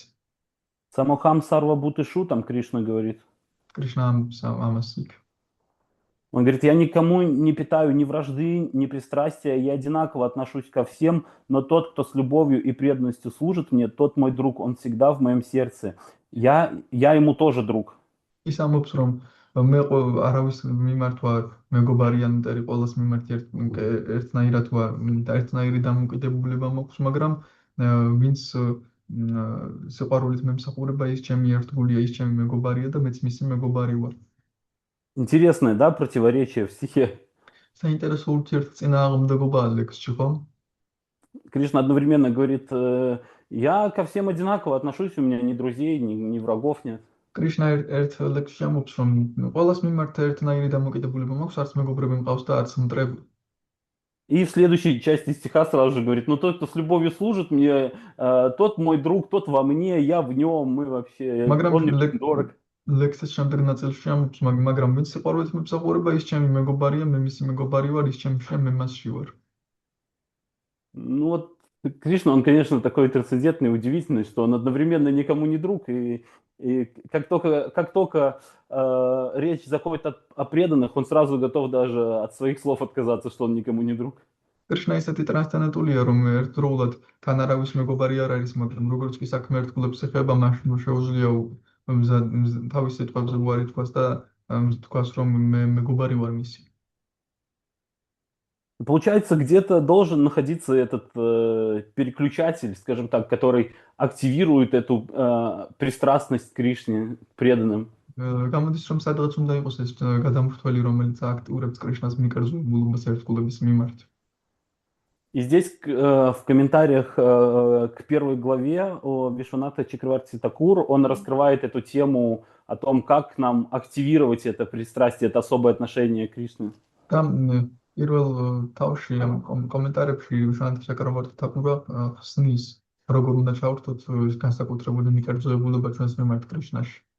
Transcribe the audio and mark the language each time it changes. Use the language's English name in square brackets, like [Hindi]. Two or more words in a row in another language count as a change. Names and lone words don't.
[Sanskrit] समोऽहं सर्व भूतेषु, [Russian] там Кришна говорит. [Georgian] კრიშნა ამას იქ. [Russian] Он говорит, я никому не питаю ни вражды, ни пристрастия, я одинаково отношусь ко всем, но тот, кто с любовью и преданностью служит мне, тот мой друг, он всегда в моем сердце. Я ему тоже друг. [Georgian] ის ამბობს, რომ მე არავის მიმართ ვარ მეგობარი ან მტერი, ყოველს მიმართ ერთნაირად ვარ და ერთნაირი დამოკიდებულება მაქვს, მაგრამ ვინც სიყვარულით მემსახურება, ის ჩემი ერთგულია, ის ჩემი მეგობარია და მეც მისი მეგობარი ვარ. [Russian] Интересное, да, противоречие в стихе. [Georgian] საინტერესო ურთიერთწინააღმდეგობაა ლექსში, ხო? [Russian] Кришна одновременно говорит, я ко всем одинаково отношусь, у меня ни друзей, ни врагов нет. [Georgian] კრიშნა ერთ ლექსში ამბობს, რომ ყოველს მიმართ ერთნაირი დამოკიდებულება მაქვს, არც მეგობრები მყავს და არც მტრები. [Russian] И в следующей части стиха сразу же говорит, ну тот, кто с любовью служит мне, тот мой друг, тот во мне, я в нем, мы вообще, он мне очень дорог. [Georgian] ლექსის შემდეგ ნაწილში ამბობს, მაგრამ ვინც სიყვარულით მემსახურება, ის ჩემი მეგობარია, მე მისი მეგობარი ვარ, ის ჩემში, მე მასში ვარ. [Russian] Ну вот Кришна, он, конечно, такой трансцендентный, удивительный, что он одновременно никому не друг, и как только речь заходит о преданных, он сразу готов даже от своих слов отказаться, что он никому не друг. [Georgian] კრიშნა ისეთი ტრანსცენდენტულია, რომ ერთდროულად თან არავის მეგობარი არ არის, მაგრამ როგორც კი საქმე ერთგულებს ეხება, მაშინ შეუძლია თავის სიტყვებზე უარი თქვას და თქვას, რომ მე მეგობარი вар მისი. [Russian] Получается, где-то должен находиться этот переключатель, скажем так, который активирует эту пристрастность к Кришне, к преданным. [Georgian] გამოდის, რომ სადღაც უნდა იყოს ეს გადამრთველი, რომელიც აქტიურებს კრიშნას მიკერძებულობას ერთგულების მიმართ. [Russian] И здесь в комментариях к первой главе о Вишванатха Чакраварти Такур он раскрывает эту тему о том, как нам активировать это пристрастие, это особое отношение к Кришне. [Georgian] პირველ თავში კომენტარებში ვიშვანათჰა ჩაკრავარტი თაკურა ხსნის როგორ უნდა ჩავართოთ განსაკუთრებული მიკერძოებულება ჩვენს მიმართ კრიშნაში.